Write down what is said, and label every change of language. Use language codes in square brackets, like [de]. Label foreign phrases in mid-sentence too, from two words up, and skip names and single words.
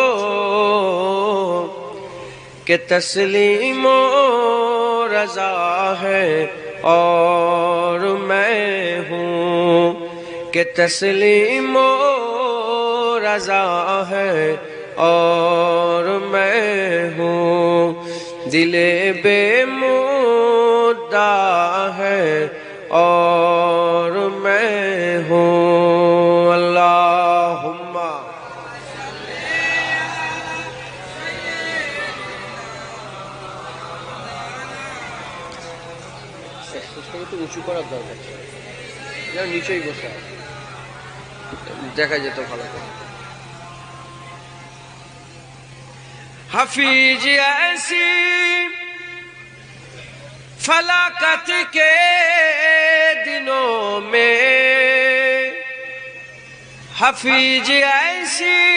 [ur] کہ تسلیم و رضا ہے اور میں ہوں، کہ تسلیم و رضا ہے اور میں ہوں، دل بے مدعا ہے اور میں ہوں۔ [bn] اللہم একটু উঁচু করার দরকার, যেন নিচেই বসে দেখা যেত ভালো করে। [ur] حفیظ ایسی فلاکت کے دنوں میں، حفیظ ایسی